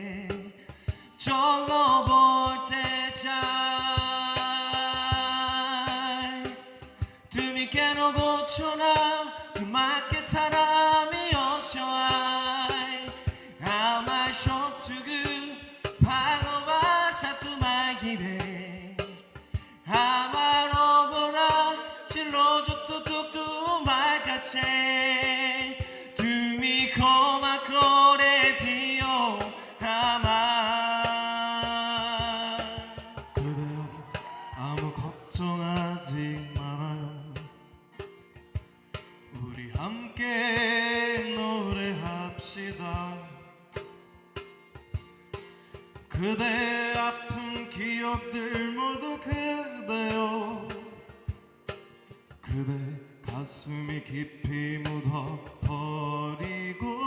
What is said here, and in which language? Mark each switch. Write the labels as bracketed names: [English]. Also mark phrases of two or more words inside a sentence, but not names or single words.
[Bangla] চলো বলতে চাই তুমি কেন বলছো না তোমাকে ছাড়া আমি অসহায় আমার সবটুকু ভালোবাসা তোমায় ঘিরে আমার অপরাধ ছিল যতটুকু তোমার কাছে তুমি ক্ষমা করে দিও আমার [Korean] 걱정하지 말아요 우리 함께 노래합시다 그대 아픈 기억들 모두 그대요 그대 가슴이 깊이 묻어버리고